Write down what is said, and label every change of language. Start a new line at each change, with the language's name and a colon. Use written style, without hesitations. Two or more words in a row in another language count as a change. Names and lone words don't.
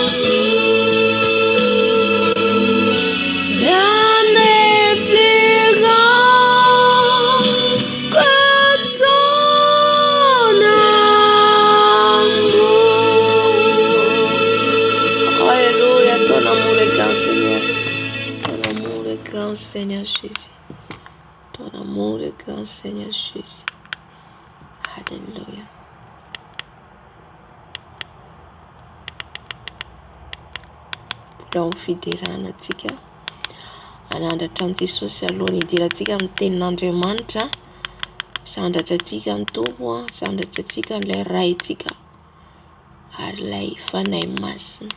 French: Rien n'est plus grand que ton amour. Alléluia, ton amour est grand, Seigneur. Ton amour est grand, Seigneur Jésus. Ton amour est grand, Seigneur Jésus. Alléluia.
Malagasy: Budaw fidirana antsika anandratra ny Jesosy alohan'ny hidirantsika amin'ny tenin'Andriamanitra, sandratra antsika ny Tompo, sandratra antsika ilay raintsika ary ilay fanahy masina.